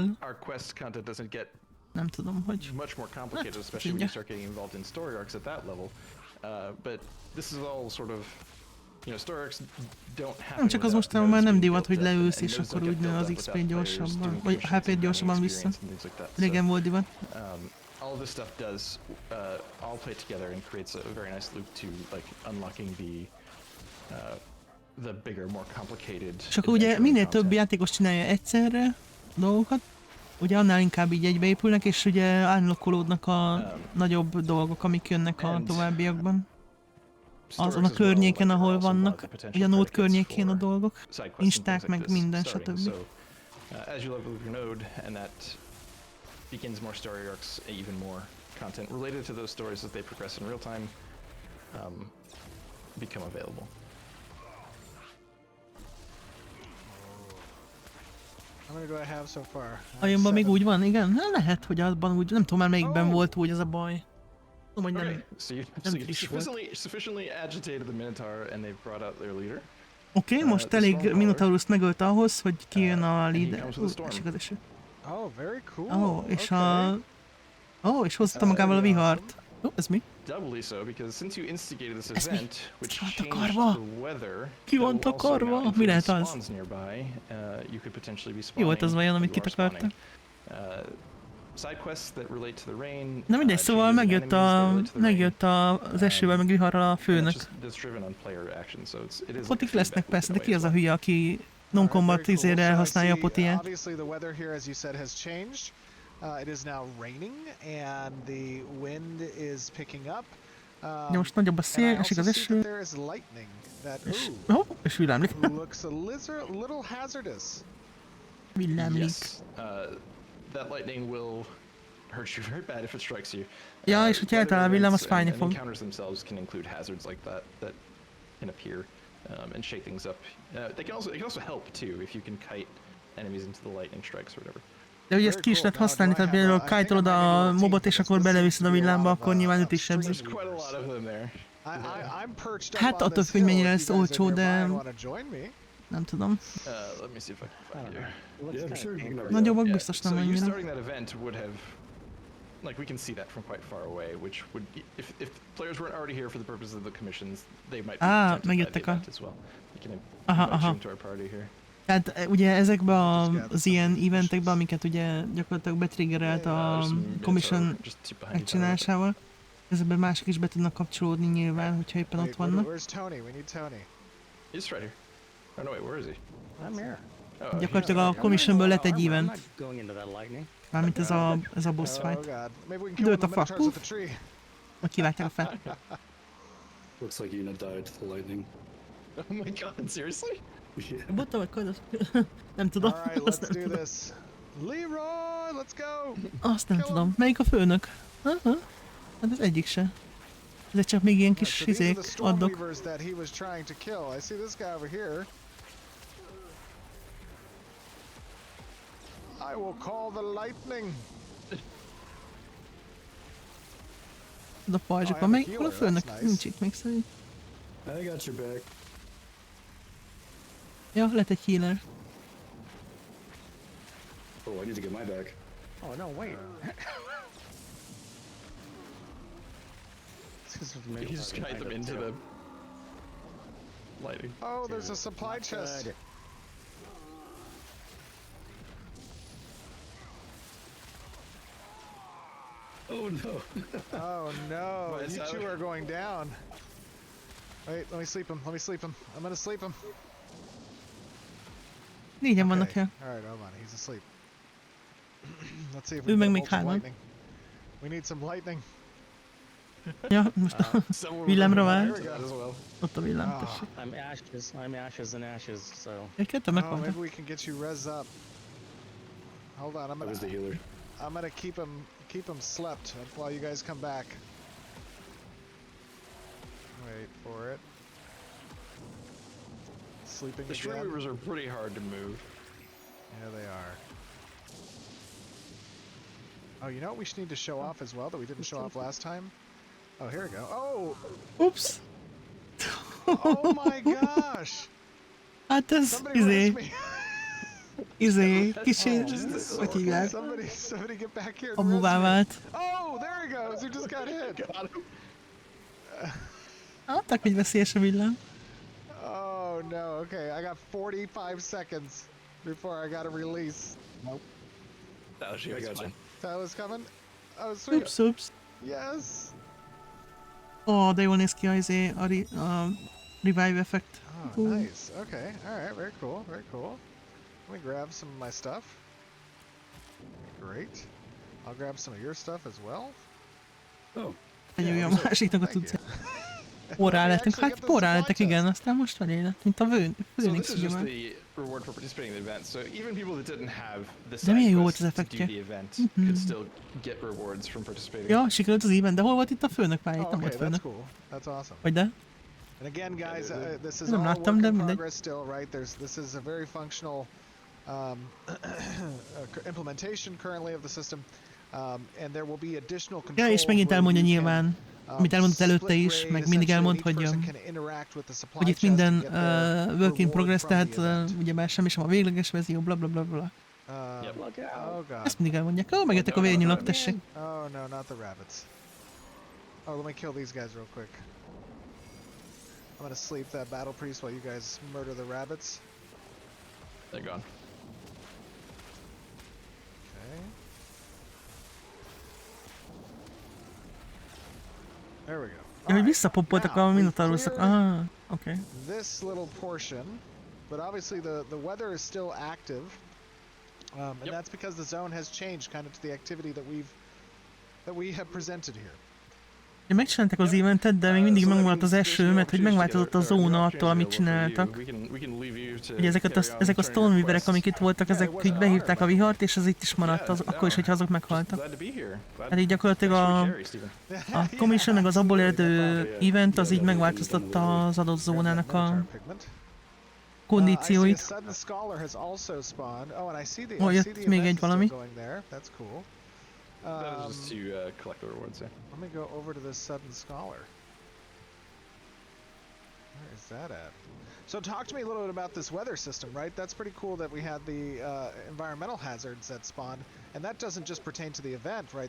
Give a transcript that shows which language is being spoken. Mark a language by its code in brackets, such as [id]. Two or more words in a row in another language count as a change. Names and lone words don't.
[hu] Nem tudom, hogy... Nem csak az mostanában már nem divat, hogy leülsz és akkor úgy nő az XP gyorsabban, vagy HP-t gyorsabban vissza. Régen volt divat. [en] All of this stuff does all play together and creates a very nice loop to like unlocking the bigger, more complicated. [hu] És akkor ugye minél több játékos csinálja egyszerre dolgokat, ugye annál inkább így egybeépülnek, és ugye unlockolódnak a nagyobb dolgok, amik jönnek a továbbiakban. Azon a környéken, ahol vannak, ugye a node környékén a dolgok, insták, meg minden, stb. [en] As you level your node, and that begins more story arcs, even more content related to those stories as they progress in real time, become available. How many do I have so far? [hu] Ajánban még úgy van, igen? Hát lehet, hogy abban úgy, nem tudom már melyikben volt úgy az a baj. Tudom, hogy nem, nem friss volt. [en] Sufficiently agitated the Minotaur and they've brought out their leader. [hu] Oké, most elég Minotaurust megölt ahhoz, hogy kijön a leader. És igaz eső. [en] Oh, very cool. [hu] És hozta magával a vihart. Ez mi? [en] Doubly so, because since you instigated this event, which changed the weather, [hu] ki van takarva? Mi lehet az? [en] You could potentially be spawning. [hu] Mi volt az vajon, amit kitakartak? Na mindegy, szóval megjött az esővel, meg viharral a főnök. Potik lesznek persze, de ki az a hülye, aki non-combat izére elhasználja a potiát? Most nagyobb a szél, esik az eső. És villámlik. Villámlik. Ja, és hogyha eltalál a villám, az fájni fog. [en] And shake things up. It can also help too if you can kite enemies into the lightning strikes or whatever. [hu] De ugye ezt ki is lehet használni, tehát például kite-olod a mobot és akkor beleviszed a villámba, akkor nyilván őt is sebzesz. Hát attól függ, mennyire lesz olcsó, de... Nem tudom. Nagyobbak biztos nem annyira. [en] Like we can see that from quite far away, which would, if players weren't already here for the purposes of the commissions, they might be tempted by the event as well. We can invite you into our party here. [hu] Tehát ugye ezekben az ilyen eventekben, amiket ugye gyakorlatilag betriggerelt a commission megcsinálásával, ezekben mások is be tudnak kapcsolódni nyilván, hogyha éppen ott vannak. [en] Where's Tony? We need Tony. He's right here. Oh no, wait, where is he? I'm here. [hu] Gyakorlatilag a commissionből lett egy event. Mármint ez a boss fight. Dőlt a fa. Majd kivágták a fát. [en] Looks like Una died to the lightning. Oh my god, seriously? [hu] Botta vagy kajdos? Nem tudom. [en] All right, [hu] Azt [en] let's [hu] nem [en] do [hu] tudom. [en] this. Leroy, let's go. [hu] Azt nem [en] Kill 'em. [hu] tudom. Melyik a főnök? Aha. Hát ez egyik se. Ezek csak még ilyen [en] Alright, [hu] kis [en] so these are [hu] izék, [en] the [hu] addok. [en] Stormweavers that he was trying to kill. I see this guy over here. I will call the lightning. [hu] Ez a pajzsik [en] I [hu] van. [en] have a [hu] Melyik hol a [en] healer, [hu] főnök? [en] that's nice. [hu] Nincs itt még szerint. [en] I got your back. [hu] Ja, lett egy healer. [en] Oh, I need to get my back. Oh no, wait. You just guide them into the lighting. Oh, there's a supply chest. Good. Oh no. Oh no, What is you that? two are going down. Wait, let me sleep him. Let me sleep him. I'm gonna sleep him. [hu] Négyen vannak [en] Okay. [hu] el. [en] All right, hold on. He's asleep. Let's see if [hu] Ő [en] we [hu] meg [en] can [hu] még [en] get some [hu] hárman. [en] lightning. We need some lightning. [hu] Ja, most [en] Someone [hu] villámra [en] will [hu] vált. [en] remember that as well. [hu] Ott a villám, Ah. tessék. [en] I'm ashes and ashes, so. [hu] Egy kettő [en] Oh, [hu] meghaltak. [en] maybe we can get you res up. Hold on, I was the healer. I'm gonna keep him slept while you guys come back. Wait for it. Sleeping The again. Stormweavers are pretty hard to move. Yeah, they are. Oh, you know what we should need to show off as well that we didn't show off last time? Oh, here we go. Oh! Ups! Oh my gosh! [hu] Hát ez, [en] Somebody res [hu] izé, [en] me! [hu] kicsi, hogy hívják, [en] Somebody get back here and [hu] amúvá [en] res me. [hu] vált. [en] Oh, there he goes! He just got hit! [hu] Adták, hogy veszélyes a villám. [en] Oh no, okay, I got 45 seconds before I gotta release. Nope. That was I you. got you. That was coming? Oh, sweet. Ups, ups. Yes! [hu] Ó, de jól néz ki a [en] revive effect. Oh, nice. Okay, alright, very cool, very cool. Let me grab some of my stuff. Great. I'll grab some of your stuff as well. Oh. [hu] Ennyi a másiknak a [en] Thank [hu] tudja. [en] you. [hu] Porrá [en] We [hu] lettünk, [en] actually [hu] hát [en] get the [hu] porrá [en] supply [hu] lettek, [en] chest. [hu] igen, aztán most van élet, mint a So Phoenix [en] this is just [hu] ugye. [en] the reward for participating in the event. So even people that didn't have the [hu] De milyen [en] side [hu] jó volt [en] quest [hu] az [en] to do [hu] effektje. [en] the event could still get rewards from participating. [hu] Ja, sikerült az even, de hol volt itt a főnök pálya? Itt [en] Oh, [hu] nem [en] okay, [hu] volt [en] that's [hu] főnök. [en] cool. That's awesome. [hu] Vagy de? [en] And again, guys, this is [hu] Nem [en] all [hu] láttam, [en] work [hu] de [en] in [hu] mindegy. [en] progress still, right? This is a very functional implementation currently of the system, and there will be additional controls. [hu] Ja, és megint [en] where [hu] elmondja [en] you can, [hu] nyilván, amit elmondott előtte [en] split [hu] is, [en] raid, [hu] meg mindig elmond, hogy, [en] essentially each person can interact with the supply [hu] hogy itt [en] chest [hu] minden [en] and get their work in reward progress, from the [hu] tehát [en] event. [hu] ugyebár semmi sem a végleges verzió, bla bla bla bla. [en] Yep. Look out. Oh god. [hu] Ezt mindig elmondják. Ó, megjöttek a vérnyulak, tessék. [en] Oh no, not the rabbits. Oh, let me kill these guys real quick. I'm gonna sleep that battle priest while you guys murder the rabbits. They're gone. Okay. There we go. [hu] Ja, hogy [en] Alright, [hu] visszapoppoltak [en] now, [hu] a [en] we [hu] minotaurusok. [en] cleared [hu] Oké. [en] this little portion, but obviously the weather is still active, and Yep. that's because the zone has changed kind of to the activity that we have presented here. [hu] Ja, megcsinálták az eventet, de még mindig [en] So that [hu] megmaradt az [en] means there's [hu] eső, [en] no [hu] mert hogy [en] opportunity to [hu] megváltozott a [en] get a- [hu] zóna [en] no [hu] attól, amit [en] opportunity [hu] csináltak. [en] available for you. We can leave you to [hu] Ugye ezek a [en] carry on [hu] Stormweaverek, [en] turning your [hu] amik itt voltak, ezek [en] Yeah, it [hu] így [en] was an [hu] behívták a [en] honor, [hu] vihart, és az itt is maradt, az, [en] Yeah, [hu] akkor is, hogyha azok [en] Just [hu] meghaltak. [en] glad to be here. Glad- [hu] Hát így gyakorlatilag [en] thanks for [hu] a, [en] the carry, Steven. [hu] a commission meg az abból eredő [en] Absolutely. [hu] event az így megváltoztatta az adott zónának a kondícióit. [en] Sudden Scholar has also spawned. Oh, and I see the, Oh, I [hu] jött [en] see the [hu] még [en] event [hu] egy [en] is still [hu] valami. [en] going there. That's cool. That is just to collect the rewards, yeah. Let me go over to this Sudden Scholar. Where is that at? So talk to me a little bit about this weather system, right? That's pretty cool that we had the environmental hazards that spawned, and that doesn't just pertain to the event, right?